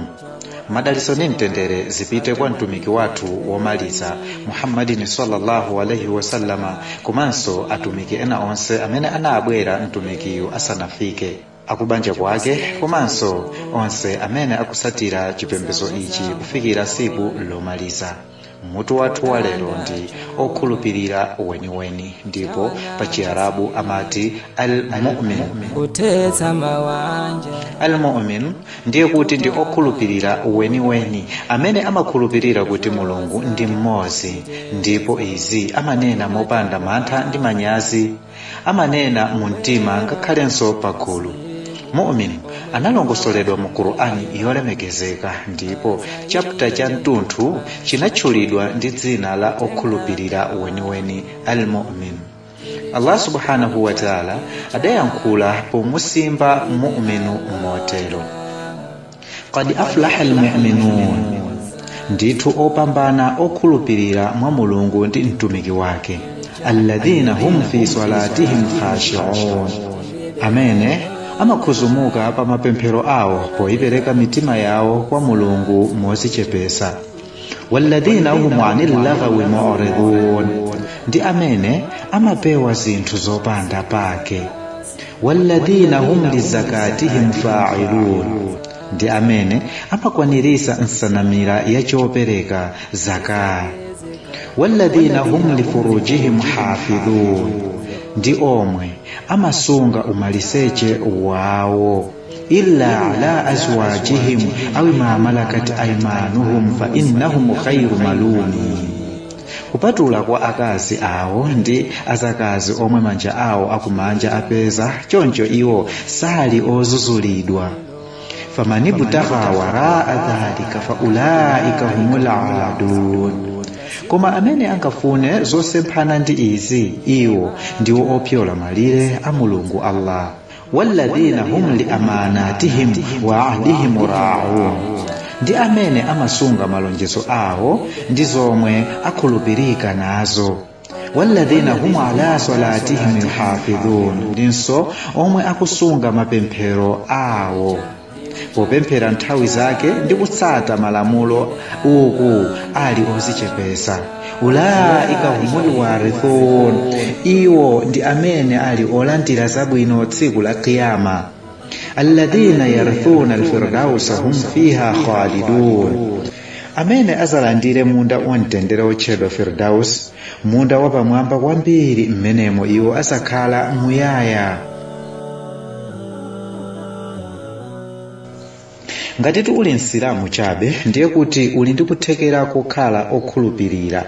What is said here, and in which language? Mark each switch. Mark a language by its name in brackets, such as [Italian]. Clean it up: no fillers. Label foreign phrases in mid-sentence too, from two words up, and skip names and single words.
[Nyanja] Madaliso ni mtendere zipite kwa mtumiki wathu womaliza Muhammadin [Arabic] صلى الله عليه وسلم, [Nyanja] komanso atumiki ena onse amene anabwera mtumikiyu asanafike, akubanja kwake, komanso onse amene akusatira chipembedzo ichi kufikira siku lomaliza. Mutu wathu wa lero ndi okhulupirira weniweni, ndipo pa Chiarabu amati al-mu'min. Al-mu'min ndiye kuti ndi okhulupirira weniweni, amene amakhulupirira kuti Mulungu ndi mmodzi, ndipo izi amanena mopanda mantha ndi manyazi, amanena mu mtima ngakhalenso pagulu. Mu'min analongosoledwa mu Qur'ani yolemekezeka, ndipo chapter cha mtunthu chinatchulidwa ndi dzina la okhulupirira weniweni, al-mu'min. [Arabic] الله سبحانه وتعالى [Nyanja] adayankhula pomusimba mu'minu motero: [Arabic] قد أفلح المؤمنون, [Nyanja] ndithu opambana okhulupirira mwa Mulungu ndi mtumiki wake, [Arabic] الذين هم في صلاتهم خاشعون, [Nyanja] amene amakhuzumuka pa mapemphero awo poipereka mitima yawo kwa Mulungu mozichepesa. [Arabic] والذين هم عن اللغو معرضون, [Nyanja] ndi amene amapewa zinthu zopanda pake. [Arabic] والذين هم للزكاة فاعلون, [Nyanja] ndi amene amakwanirisa nsanamira ya chopereka zaka. [Arabic] والذين هم لفروجهم حافظون, [Nyanja] ndi omwe amasunga umaliseche wawo, [Arabic] إلا على أزواجهم أو ما ملكت أيمانهم فإنهم غير ملومين, [Nyanja] kupatula kwa akazi awo ndi azakazi omwe manja awo akumanja apeza, choncho iwo sali ozuzulidwa. [Arabic] فمن ابتغى وراء ذلك فأولئك هم العادون, [Nyanja] koma amene angafune zosemphana ndi izi, iwo ndiwo opyola malire a Mulungu Allah. [Arabic] والذين هم لأماناتهم وعهدهم راعون, [Nyanja] ndi amene amasunga malonjezo awo ndi zomwe akhulupirika nazo. [Arabic] والذين هم على صلواتهم يحافظون, [Nyanja] ndinso omwe akusunga mapemphero awo popemphera nthawi zake ndi kutsata malamulo uku ali ozichepesa. [Arabic] أولئك هم الوارثون, [Nyanja] iwo ndi amene ali olandira zabwino tsiku la Kiyama. [Arabic] الذين يرثون الفردوس هم فيها خالدون, [Nyanja] amene azalandire munda wamtendere otchedwa Firdaus, munda wapamwamba kwambiri, mmenemo iwo azakhala muyaya. Ngati uli Msilamu chabe, ndiye kuti uli ndi kuthekera kokhala okhulupirira.